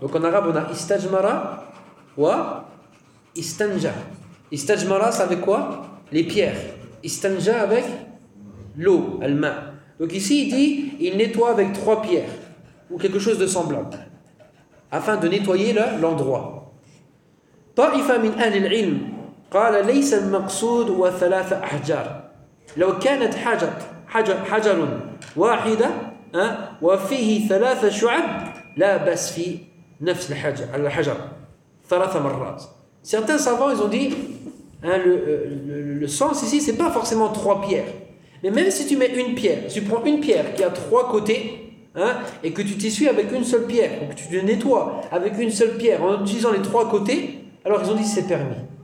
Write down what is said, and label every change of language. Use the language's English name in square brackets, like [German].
[French] Donc en arabe, on a istajmara ou istanja. Istajmara, c'est avec quoi ? Les pierres. Istanja, avec l'eau, al-ma. Donc ici, il dit, il nettoie avec trois pierres ou quelque chose de semblable, afin de nettoyer l'endroit. [Arabic] طائفة من أهل العلم قال ليس المقصود وثلاث أحجار لو كانت حجر واحدة وفيه ثلاث شعب لا بس في نفس الحجر على الحجر ثلاث مرات. [French] Certains savants, ils ont dit le sens ici, c'est pas forcément trois pierres, mais même si tu mets une pierre, si tu prends une pierre qui a trois côtés et que tu t'essuies avec une seule pierre, ou que tu te nettoies avec une seule pierre en utilisant les trois côtés, alors ils ont dit c'est permis.